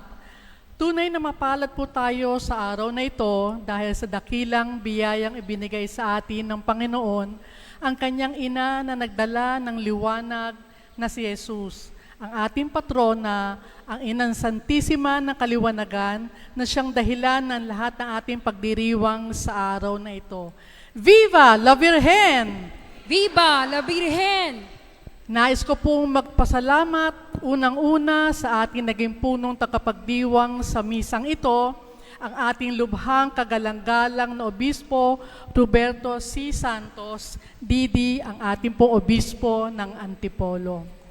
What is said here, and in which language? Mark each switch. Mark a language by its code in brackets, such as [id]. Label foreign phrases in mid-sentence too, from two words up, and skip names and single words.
[tl] Tunay na mapalad po tayo sa araw na ito dahil sa dakilang biyayang ibinigay sa atin ng Panginoon, ang kanyang ina na nagdala ng liwanag na si Jesus, ang ating patrona, ang Inang Santisima ng Kaliwanagan, na siyang dahilan ng lahat ng ating pagdiriwang sa araw na ito. [es] Viva la Virgen! Viva la Virgen! [tl] Nais ko pong magpasalamat unang-una sa ating naging punong tagapagdiwang sa misang ito, ang ating lubhang kagalang-galang na Obispo Roberto C. Santos, Didi, ang ating pong Obispo ng Antipolo.